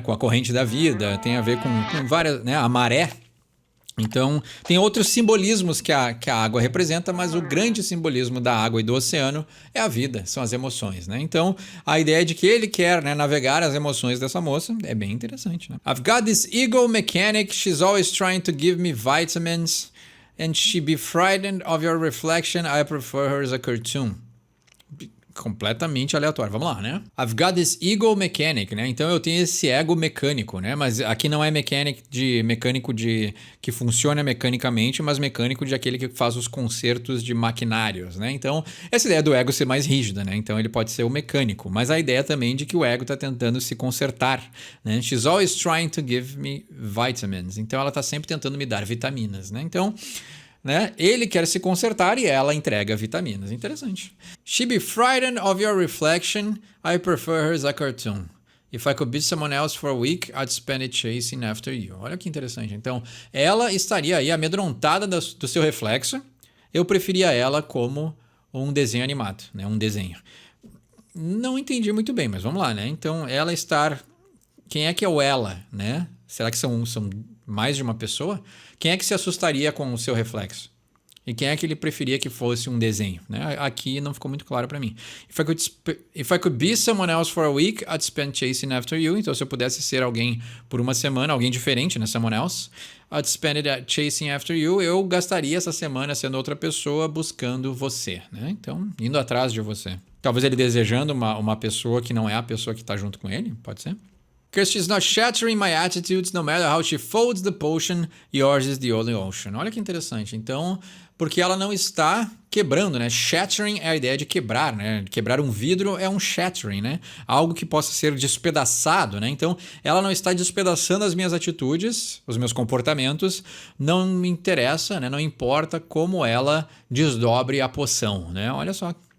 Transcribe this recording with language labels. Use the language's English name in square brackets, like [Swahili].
[Portuguese] Com a corrente da vida, tem a ver com várias, né? A maré. Então, tem outros simbolismos que a água representa, mas o grande simbolismo da água e do oceano é a vida, são as emoções, né? Então, a ideia de que ele quer, né, navegar as emoções dessa moça é bem interessante, né? [English] I've got this ego mechanic, she's always trying to give me vitamins, and she be frightened of your reflection, I prefer her as a cartoon. [Portuguese] Completamente aleatório. Vamos lá, né? [English] I've got this ego mechanic, né? [Portuguese] Então eu tenho esse ego mecânico, né? Mas aqui não é mecânico de que funciona mecanicamente, mas mecânico de aquele que faz os concertos de maquinários, né? Então, essa ideia do ego ser mais rígida, né? Então ele pode ser o mecânico, mas a ideia também de que o ego está tentando se consertar, né? [English] She's always trying to give me vitamins. [Portuguese] Então ela está sempre tentando me dar vitaminas, né? Então, né? Ele quer se consertar e ela entrega vitaminas. Interessante. [English] She be frightened of your reflection. I prefer her as a cartoon. If I could be someone else for a week, I'd spend it chasing after you. [Portuguese] Olha que interessante. Então, ela estaria aí amedrontada do seu reflexo. Eu preferia ela como um desenho animado, né? Um desenho. Não entendi muito bem, mas vamos lá, né? Então, ela estar... Quem é que é o ela, né? Será que são mais de uma pessoa? Quem é que se assustaria com o seu reflexo? E quem é que ele preferia que fosse um desenho? Né? Aqui não ficou muito claro para mim. [English] If I could be someone else for a week, I'd spend chasing after you. [Portuguese] Então, se eu pudesse ser alguém por uma semana, alguém diferente, né? [English] Someone else, I'd spend it chasing after you. [Portuguese] Eu gastaria essa semana sendo outra pessoa buscando você, né? Então, indo atrás de você. Talvez ele desejando uma pessoa que não é a pessoa que está junto com ele, pode ser? [English] Because she's not shattering my attitudes, no matter how she folds the potion, yours is the only ocean. [Portuguese] Olha que interessante. Então, porque ela não está quebrando, né? Shattering é a ideia de quebrar, né? Quebrar um vidro é um shattering, né? Algo que possa ser despedaçado, né? Então, ela não está despedaçando as minhas atitudes, os meus comportamentos, não me interessa, né? Não importa como ela desdobre a poção, né? Olha só.